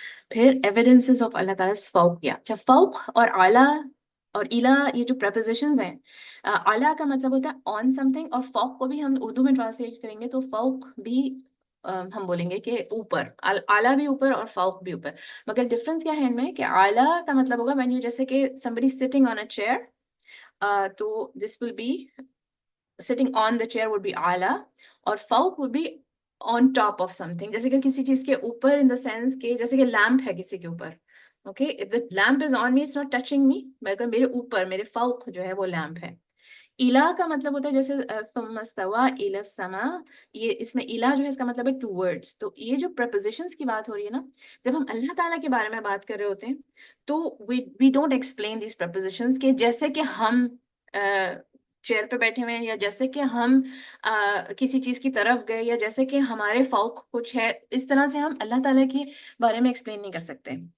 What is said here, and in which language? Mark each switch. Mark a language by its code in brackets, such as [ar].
[ur] پھر evidences of اللہ تعالیٰ فوقیہ. اچھا، فوق اور اعلیٰ اور الا، یہ جو پریپوزیشنز ہیں، اعلیٰ کا مطلب ہوتا ہے آن سم تھنگ، اور فوق کو بھی ہم اردو میں ٹرانسلیٹ کریں گے تو فوق بھی ہم بولیں گے کہ اوپر، اعلیٰ بھی اوپر اور فوق بھی اوپر. مگر ڈفرینس کیا ہے ان میں کہ اعلیٰ کا مطلب ہوگا when you، جیسے کہ somebody sitting on a chair، تو this will be sitting on the chair would be اعلیٰ، اور فوق would be on top of something, جیسے کہ کسی چیز کے اوپر in the sense کہ جیسے کہ لیمپ ہے کسی کے اوپر. [en] Okay, if the lamp is on me, it's not touching me, بلکہ میرے اوپر میرے فوق جو ہے وہ لیمپ ہے. [ur] الہ کا مطلب ہوتا ہے جیسے ثم استوى الى السماء، یہ اس میں الہ جو ہے اس کا مطلب ہے towards. تو یہ جو prepositions کی بات ہو رہی ہے نا، جب ہم اللہ تعالیٰ کے بارے میں بات کر رہے ہوتے ہیں تو we don't explain these prepositions کہ جیسے کہ ہم چیئر پہ بیٹھے ہوئے ہیں، یا جیسے کہ ہم کسی چیز کی طرف گئے، یا جیسے کہ ہمارے فوق کچھ ہے، اس طرح سے ہم اللہ تعالیٰ کے بارے میں ایکسپلین نہیں کر سکتے.